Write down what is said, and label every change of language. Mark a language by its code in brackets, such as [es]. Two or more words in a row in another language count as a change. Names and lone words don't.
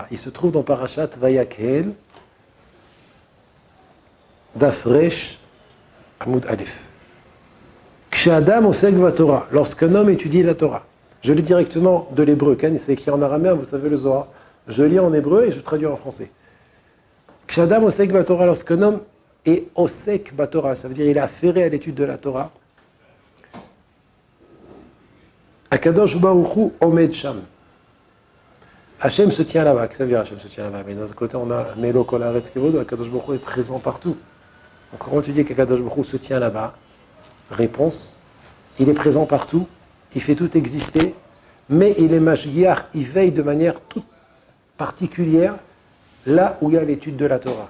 [fr] Il se trouve dans Parashat Vayakhel, [he] דף ר עמוד א. כשאדם עוסק בתורה, [fr] lorsqu'un homme étudie la Torah. Je lis directement de l'hébreu, c'est écrit en araméen, vous savez le Zohar. Je lis en hébreu et je traduis en français. [he] כשאדם עוסק בתורה, [fr] lorsqu'un homme est [he] עוסק בתורה, [fr] ça veut dire il est affairé à l'étude de la Torah. [he] הקדוש ברוך הוא עומד שם. [fr] Hachem se tient là-bas. Qu'est-ce que ça veut dire Hachem se tient là-bas? Mais d'un autre côté, on a [he] מלא כל הארץ כבוד, [fr] Akadosh Baruch Hu est présent partout. Donc comment tu dis qu'Akadosh Baruch Hu se tient là-bas? Réponse, il est présent partout, il fait tout exister, mais il est mashgiach, il veille de manière toute particulière là où il y a l'étude de la Torah.